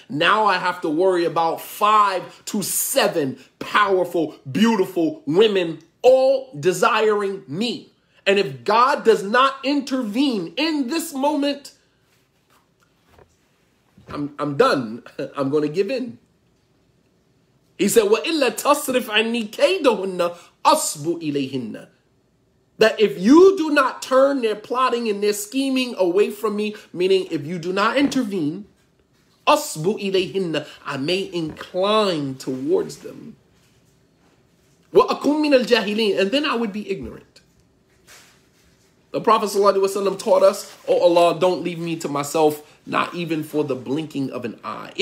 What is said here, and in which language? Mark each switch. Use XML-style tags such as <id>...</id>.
<en>Now I have to worry about 5 to 7 powerful, beautiful women, all desiring me. And if God does not intervene in this moment, I'm done. I'm going to give in. He said,</en> <ar>وَإِلَّا تَصْرِفْ عَنِّي كَيْدَهُنَّ أَصْبُ إِلَيْهِنَّ.</ar> <en>That if you do not turn their plotting and their scheming away from me, meaning if you do not intervene,</en> <ar>أَصْبُ إِلَيْهِنَّ,</ar> <en>I may incline towards them.</en> <ar>وَأَكُمْ مِنَ الْجَاهِلِينَ,</ar> <en>and then I would be ignorant. The Prophet ﷺ taught us, oh Allah, don't leave me to myself, not even for the blinking of an eye.</en>